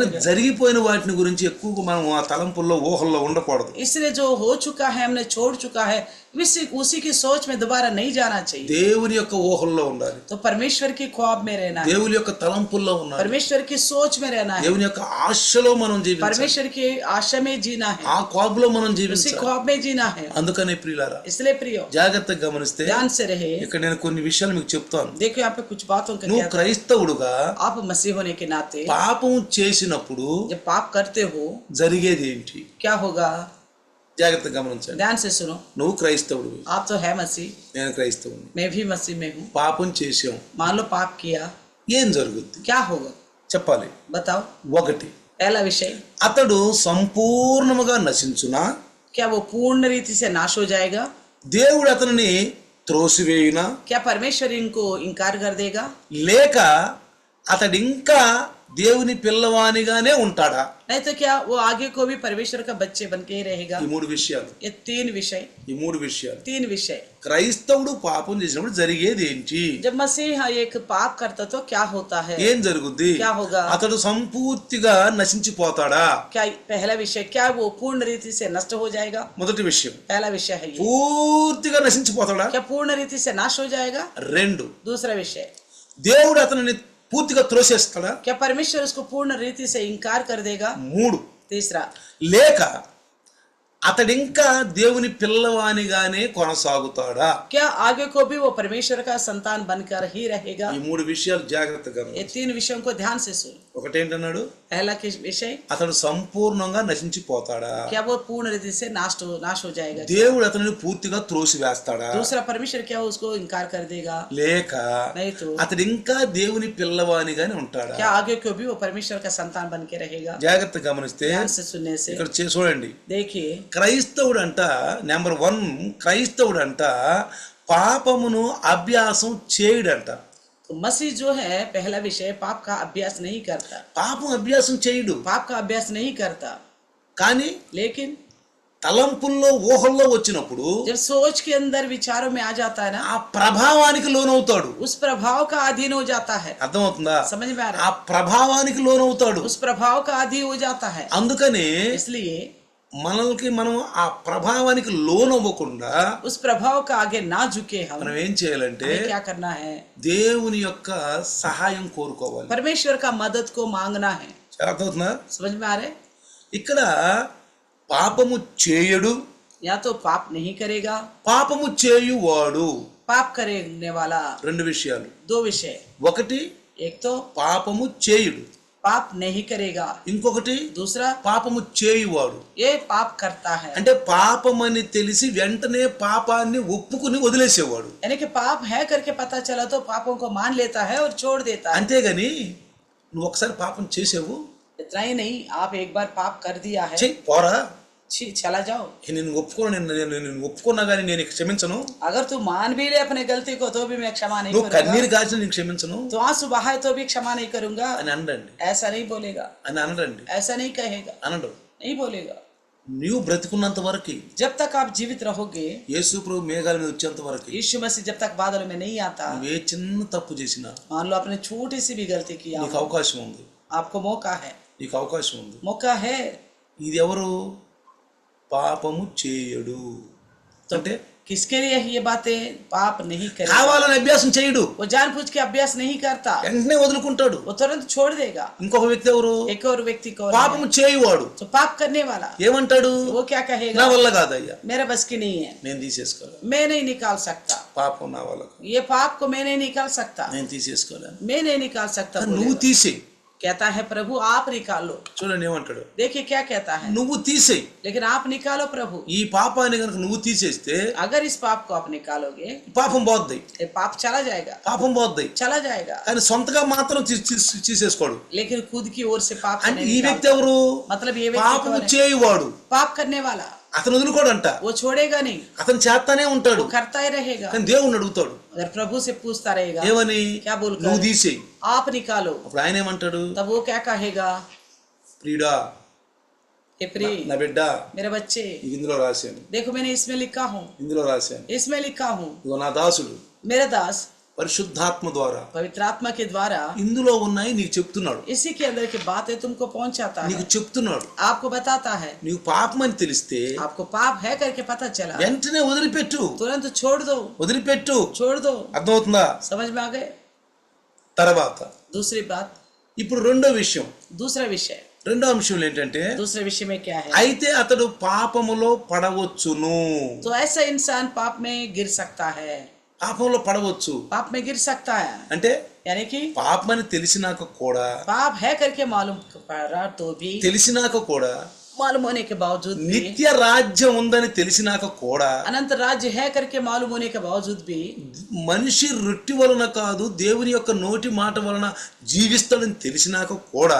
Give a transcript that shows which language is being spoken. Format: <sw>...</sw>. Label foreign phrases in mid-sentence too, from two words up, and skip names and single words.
<te>అందుకని</te> <hi>गया.</hi> <te>జరిగిపోయిన వాటిని గురించి ఎక్కువగా మనం ఆ తలంపుల్లో ఊహల్లో ఉండకూడదు.</te> <hi>इसलिए जो हो चुका है, हमने छोड़ चुका है, उसी की सोच में दोबारा नहीं जाना चाहिए.</hi> <te>దేవుని యొక్క ఊహల్లో ఉండాలి,</te> <hi>तो परमेश्वर की ख्वाब में रहना है,</hi> <te>దేవుని యొక్క తలంపుల్లో ఉండాలి,</te> <hi>परमेश्वर की सोच में रहना है,</hi> <te>దేవుని యొక్క ఆశలో మనం జీవించాలి,</te> <hi>परमेश्वर की आशा में जीना है,</hi> <te>ఆ ఖ్వాబులో మనం</te> <hi>उसी</hi> <te>జీవించాలి.</te> <hi>ख्वाब में जीना है.</hi> <te>అందుకనే ప్రియులారా</te> <hi>इसलिए प्रियो</hi> <te>జాగ్రత్తగా గమనిస్తే</te> <hi>ध्यान से रहे.</hi> <te>ఇక్కడ నేను కొన్ని విషయాలు మీకు చెప్తాను.</te> <hi>देखो यहाँ पे कुछ बातों का</hi> <te>నువ్వు</te> <hi>क्या,</hi> <te>క్రైస్తవుడుగా</te> <hi>आप मसीह होने के नाते</hi> <te>పాపం చేసినప్పుడు</te> <hi>जब पाप करते हो</hi> <te>జరిగేది ఏంటి,</te> <hi>क्या होगा,</hi> <te>జాగ్రత్తగా గమనించండి.</te> <hi>ध्यान से सुनो.</hi> <te>నువ్వు క్రైస్తవుడు,</te> <hi>आप तो है मसीह,</hi> <te>నేను క్రైస్తవుని,</te> <hi>मैं भी मसीह में हूँ.</hi> <te>పాపం చేసాం,</te> <hi>मान लो पाप किया,</hi> <te>ఏం జరుగుద్ది</te> <hi>क्या होगा</hi> <te>చెప్పాలి.</te> <hi>बताओ.</hi> <te>ఒకటి,</te> <hi>पहला विषय,</hi> <te>అతడు సంపూర్ణముగా నశించునా,</te> <hi>क्या वो पूर्ण रीति से नाश हो जाएगा,</hi> <te>దేవుడు అతనిని త్రోసివేయునా,</te> <hi>क्या परमेश्वर इनको इनकार कर देगा,</hi> <te>లేక అతడింకా దేవుని పిల్లవానిగానే ఉంటాడా.</te> <hi>नहीं तो क्या वो आगे को भी परमेश्वर का बच्चे बन के ही रहेगा.</hi> <te>ఈ మూడు విషయాలు,</te> <hi>ये तीन विषय.</hi> <te>క్రైస్తవుడు పాపం చేసినప్పుడు జరిగేది ఏంటి,</te> <hi>जब मसीह एक पाप करता तो क्या होता है,</hi> <te>ఏం జరుగుద్ది,</te> <hi>क्या होगा,</hi> <te>అతడు సంపూర్తిగా నశించిపోతాడా.</te> <hi>क्या पहला विषय, क्या वो पूर्ण रीति से नष्ट हो जाएगा,</hi> <te>మొదటి విషయం,</te> <hi>पहला विषय है ये.</hi> <te>పూర్తిగా నశించిపోతాడా.</te> <hi>क्या पूर्ण रीति से नाश हो जाएगा.</hi> <te>రెండు,</te> <hi>दूसरा विषय,</hi> <te>దేవుడు అతనిని పూర్తిగా త్రోసేస్తాడా.</te> <hi>क्या परमेश्वर उसको पूर्ण रीति से इनकार कर देगा.</hi> <te>మూడు,</te> <hi>तीसरा,</hi> <te>లేక అతడింకా దేవుని పిల్లవానిగానే కొనసాగుతాడా.</te> <hi>क्या आगे को भी वो परमेश्वर का संतान बनकर ही रहेगा.</hi> <te>ఈ మూడు విషయాలు జాగ్రత్తగా</te> <hi>ये तीन विषयों को ध्यान से सुन.</hi> <te>ఒకటేంటన్నాడు,</te> <hi>पहला किस विषय,</hi> <te>అతడు సంపూర్ణంగా నశించిపోతాడా.</te> <hi>क्या वो पूर्ण रीति से नाश हो जाएगा.</hi> <te>దేవుడు అతనిని పూర్తిగా త్రోసివేస్తాడా.</te> <hi>दूसरा, परमेश्वर क्या उसको इनकार कर देगा.</hi> <te>లేక</te> <hi>नहीं तो</hi> <te>అతడు ఇంకా దేవుని పిల్లవానిగానే ఉంటాడా.</te> <hi>क्या आगे को भी वो परमेश्वर का संतान बन के रहेगा.</hi> <te>జాగ్రత్తగా గమనిస్తే</te> <hi>ध्यान से सुनने से</hi> <te>ఇక్కడ చూడండి,</te> <hi>देखिए,</hi> <te>క్రైస్తవుడు అంట, నెంబర్ 1, క్రైస్తవుడు అంట పాపమును అభ్యాసం చేయడంట.</te> <hi>तो मसीह जो है, पहला विषय, पाप का अभ्यास नहीं करता.</hi> <te>పాపం అభ్యాసం చేయడు,</te> <hi>पाप का अभ्यास नहीं करता.</hi> <te>కానీ</te> <hi>लेकिन</hi> <te>తలంపుల్లో ఊహల్లో వచ్చినప్పుడు</te> <hi>जब सोच के अंदर विचारों में आ जाता है ना,</hi> <te>ఆ ప్రభావానికి లోనవుతాడు.</te> <hi>उस प्रभाव का अधीन हो जाता है.</hi> <te>అర్థమవుతుందా,</te> <hi>समझ में आ रहा</hi> <te>ఆ ప్రభావానికి లోనవుతాడు.</te> <hi>है. उस प्रभाव का अधीन हो जाता है.</hi> <te>అందుకనే</te> <hi>इसलिए</hi> <te>మనం ఆ ప్రభావానికి లోనవ్వకుండా</te> <hi>उस प्रभाव का आगे ना झुके हम.</hi> <te>మనం ఏం చేయాలంటే</te> <hi>हमें क्या करना है,</hi> <te>దేవుని యొక్క సహాయం కోరుకోవాలి.</te> <hi>परमेश्वर का मदद को मांगना है.</hi> <te>అర్థమవుతుందా.</te> <hi>समझ में आ रहे.</hi> <te>ఇక్కడ పాపము చేయడు,</te> <hi>या तो पाप नहीं करेगा,</hi> <te>పాపము చేయువాడు.</te> <hi>पाप करने वाला.</hi> <te>రెండు విషయాలు,</te> <hi>दो विषय,</hi> <te>ఒకటి</te> <hi>एक तो</hi> <te>పాపము చేయుడు,</te> <hi>पाप नहीं करेगा.</hi> <te>ఇంకొకటి</te> <hi>दूसरा,</hi> <te>పాపము చేయువాడు.</te> <hi>ये पाप करता है.</hi> <te>అంటే పాపమని తెలిసి వెంటనే పాపాన్ని ఒప్పుకుని వదిలేసేవాడు.</te> <hi>यानी कि पाप है करके पता चला तो पापों को मान लेता है और छोड़ देता है.</hi> <te>అంతేగాని నువ్వు ఒకసారి పాపం చేసావు,</te> <hi>इतना ही नहीं, आप एक बार पाप कर दिया है,</hi> <te>చెయ్యి పోరా,</te> <hi>चला जाओ.</hi> <te>నేను ఒప్పుకున్నా కానీ నేను క్షమించను,</te> <hi>अगर तू मान भी ले अपने गलती को तो भी मैं क्षमा नहीं</hi> <te>నువ్వు</te> <hi>करूंगा.</hi> <te>కన్నీరు కాల్చిన నేను క్షమించను</te> <hi>तो आंसू बहाए तो भी क्षमा नहीं करूंगा.</hi> <te>అని అనడండి,</te> <hi>ऐसा नहीं बोलेगा, ऐसा नहीं कहेगा,</hi> <te>అనడు.</te> <hi>नहीं बोलेगा.</hi> <te>నీవు బ్రతికున్నంత వరకు,</te> <hi>जब तक आप जीवित रहोगे,</hi> <te>యేసు ప్రభు మేఘాల మీద వచ్చేంత వరకు</te> <hi>यीशु मसीह जब तक बादलों में नहीं आता,</hi> <te>నువ్వు ఏ చిన్న తప్పు చేసినా</te> <hi>मान लो आपने छोटी सी भी गलती किया,</hi> <te>నీకు అవకాశం ఉంది,</te> <hi>आपको मौका है,</hi> <te>నీకు అవకాశం ఉంది.</te> <hi>मौका है.</hi> <te>ఇది ఎవరు, పాపము చేయడు అంటే</te> <hi>किसके लिए ये बातें, पाप नहीं करेगा.</hi> <te>కావాలని అభ్యాసం చేయడు,</te> <hi>वो जानबूझ के अभ्यास नहीं करता,</hi> <te>వెంటనే వదులుకుంటాడు.</te> <hi>वो तुरंत छोड़ देगा.</hi> <te>ఇంకొక వ్యక్తి ఎవరు,</te> <hi>एक और व्यक्ति को,</hi> <te>పాపము చేయువాడు.</te> <hi>तो पाप करने वाला,</hi> <te>ఏమంటాడు,</te> <hi>वो क्या</hi> <te>నా</te> <hi>कहेगा,</hi> <te>వల్ల కాదయ్యా,</te> <hi>मेरा बस की नहीं है,</hi> <te>నేను తీసేసుకోలేను,</te> <hi>मैं नहीं निकाल सकता.</hi> <te>పాపం నా వల్ల కాదు,</te> <hi>ये पाप को मैं नहीं निकाल सकता,</hi> <te>నేను తీసేసుకోలేను.</te> <hi>मैं नहीं निकाल सकता.</hi> <te>నువ్వు తీసే,</te> <hi>कहता है प्रभु आप निकालो।</hi> <te>చూడండి ఏమంటాడు,</te> <hi>देखिए क्या कहता है,</hi> <te>నువ్వు తీసేయి,</te> <hi>लेकिन आप निकालो प्रभु।</hi> <te>ఈ పాపాన్ని కనుక నువ్వు తీసేస్తే</te> <hi>अगर इस पाप को आप निकालोगे</hi> <te>పాపం పోద్ది,</te> <hi>ये पाप चला जाएगा,</hi> <te>పాపం పోద్ది.</te> <hi>चला जाएगा।</hi> <te>కానీ సొంతగా మాత్రం తీసేసుకోడు.</te> <hi>लेकिन खुद की ओर से पाप</hi> <te>అంటే</te> <hi>नहीं</hi> <te>ఈ</te> <hi>निकालता।</hi> <te>వ్యక్తి ఎవరు?</te> <hi>मतलब ये व्यक्ति</hi> <te>పాపం</te> <hi>कौन है?</hi> <te>చేయువాడు.</te> <hi>पाप करने वाला,</hi> <te>అతను వదులుకోడంట,</te> <hi>वो छोड़ेगा नहीं,</hi> <te>అతను చేస్తానే ఉంటాడు.</te> <hi>वो करता ही रहेगा।</hi> <te>కానీ దేవుణ్ణి అడుగుతాడు</te> <hi>अगर प्रभु से पूछता रहेगा</hi> <te>ఏమని,</te> <hi>क्या बोलकर,</hi> <te>నువ్వు తీసేయి.</te> <hi>आप निकालो,</hi> <te>అప్పుడు ఆయన ఏమంటాడు,</te> <hi>तब वो क्या कहेगा,</hi> <te>ప్రియుడా,</te> <hi>हे प्रिय</hi> <te>నా బిడ్డ,</te> <hi>मेरे बच्चे,</hi> <te>నీకు ఇందులో రాశాను,</te> <hi>देखो मैंने इसमें लिखा हूँ,</hi> <te>ఇందులో రాశాను,</te> <hi>इसमें लिखा हूँ,</hi> <te>ఇదిగో నా దాసుడు</te> <hi>मेरे दास</hi> <te>పరిశుద్ధాత్మ ద్వారా</te> <hi>पवित्र आत्मा के द्वारा</hi> <te>ఇందులో ఉన్నాయి నీకు చెప్తున్నాడు,</te> <hi>इसी के अंदर की बातें तुमको पहुंचाता है,</hi> <te>నీకు చెప్తున్నాడు.</te> <hi>आपको बताता है।</hi> <te>నీకు పాపం అని తెలిస్తే</te> <hi>आपको पाप है करके पता चला,</hi> <te>వెంటనే వదిలిపెట్టు,</te> <hi>तुरंत छोड़ दो,</hi> <te>వదిలిపెట్టు.</te> <hi>छोड़ दो।</hi> <te>అర్థమవుతుందా?</te> <hi>समझ में आ गए?</hi> <te>తర్వాత</te> <hi>दूसरी बात,</hi> <te>ఇప్పుడు రెండో విషయం,</te> <hi>दूसरा विषय,</hi> <te>రెండో అంశం ఏంటంటే,</te> <hi>दूसरे विषय में क्या है,</hi> <te>అయితే అతడు పాపములో పడవచ్చును.</te> <hi>तो ऐसा इंसान पाप में गिर सकता है,</hi> <te>పాపంలో పడవచ్చు</te> <hi>पाप में गिर सकता है,</hi> <te>అంటే</te> <hi>यानी कि</hi> <te>పాపమని తెలిసినాక కూడా,</te> <hi>पाप है करके मालूम पड़ा तो भी,</hi> <te>తెలిసినాక కూడా,</te> <hi>मालूम होने के बावजूद भी,</hi> <te>నిత్య రాజ్యం ఉందని తెలిసినాక కూడా,</te> <hi>अनंत राज्य है करके मालूम होने के बावजूद भी,</hi> <te>మనిషి రొట్టి వలన కాదు దేవుని యొక్క నోటి మాట వలన జీవిస్తాడని తెలిసినాక కూడా,</te>